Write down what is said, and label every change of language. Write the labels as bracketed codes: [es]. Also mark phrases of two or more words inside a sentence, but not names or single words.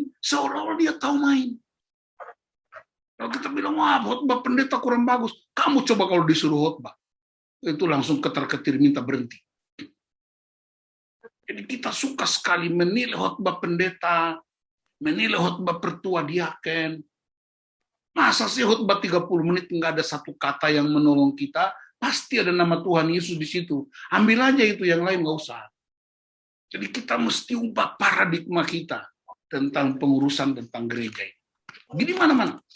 [id] Seolah-olah dia tahu main. Kalau kita bilang, wah, khotbah pendeta kurang bagus. Kamu coba kalau disuruh khotbah. Itu langsung ketar-ketir minta berhenti. Jadi kita suka sekali menilai khotbah pendeta, menilai khotbah pertua diaken. Masa sih khotbah 30 menit nggak ada satu kata yang menolong kita? Pasti ada nama Tuhan Yesus di situ. Ambil aja itu, yang lain nggak usah. Jadi kita mesti ubah paradigma kita tentang pengurusan tentang gereja ini. Gini mana-mana.